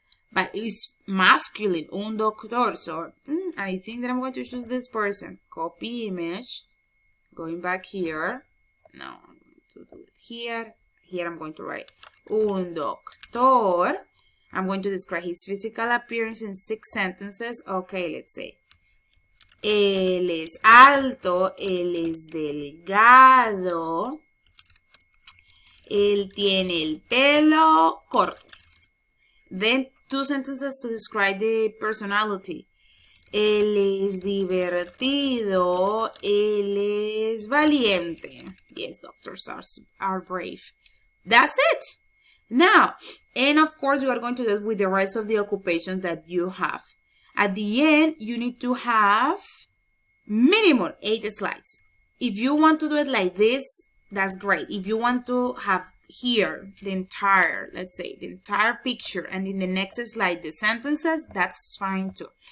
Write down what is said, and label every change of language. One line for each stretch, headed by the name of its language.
English: But it's masculine,
Spanish: un doctor.
English: So, I think that I'm going to choose this person. Copy image. Going back here. No, I'm going to do it here. Here I'm going to write
Spanish: un doctor.
English: I'm going to describe his physical appearance in 6 sentences. Okay, let's say.
Spanish: Él es alto, él es delgado, él tiene el pelo corto.
English: Then 2 sentences to describe the personality.
Spanish: Él es divertido, él es valiente.
English: Yes, doctors are brave. That's it. Now, and of course, you are going to do it with the rest of the occupations that you have. At the end, you need to have minimum 8 slides. If you want to do it like this, that's great. If you want to have here the entire, let's say, the entire picture, and in the next slide, the sentences, that's fine too.